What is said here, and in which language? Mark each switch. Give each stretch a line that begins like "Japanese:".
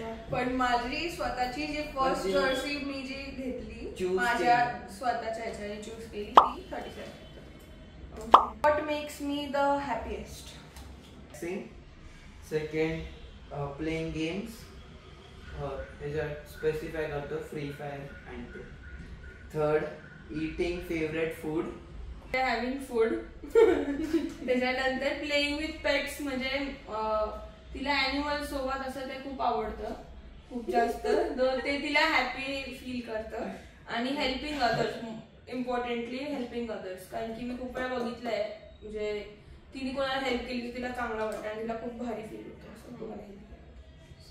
Marathi: पण माझी स्वतःची जी फर्स्ट जर्सी मी जी घेतली माझ्या स्वतःच्या ह्याच्याने चूज केली ती 37.
English: What makes me the happiest? Second playing games,
Marathi: ह्याच्यात स्पेसिफाय करतो फ्री फायर अँड ते.
English: Third eating favorite food, having food.
Marathi: त्याच्यानंतर
English: playing with pets,
Marathi: म्हणजे तिला अॅनिमल सोबत असं ते खूप आवडतं खूप जास्त, ते तिला हॅपी फील करतं. आणि
English: helping others, importantly helping others,
Marathi: कारण की मी खूप वेळा बघितलंय म्हणजे तिने कोणाला हेल्प केली तर तिला चांगलं वाटतं आणि तिला खूप भारी फील होतं असं कोणाला हेल्प.